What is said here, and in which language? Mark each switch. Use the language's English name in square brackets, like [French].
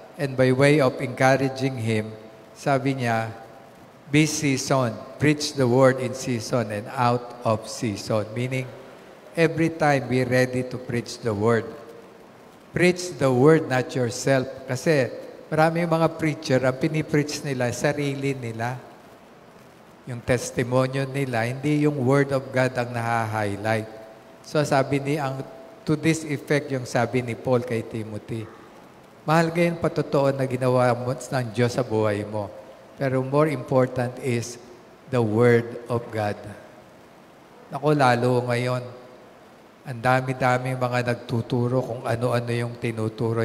[English] And by way of encouraging him, [Filipino] sabi niya, [English] be seasoned. Preach the word in season and out of season. Meaning, every time be ready to preach the word. Preach the word, not yourself. [Filipino] Kasi maraming mga preacher, ang pinipreach nila, sarili nila. Yung testimonyo nila, hindi yung word of God ang naha-highlight. [English] So to this effect, [Filipino] yung sabi ni Paul kay Timothy, mahal ka yung patotoo na ginawa mo ng Diyos sa buhay mo. [English] Pero more important is the Word of God. [Filipino] Naku, lalo ngayon, ang dami-dami mga nagtuturo kung ano-ano yung tinuturo.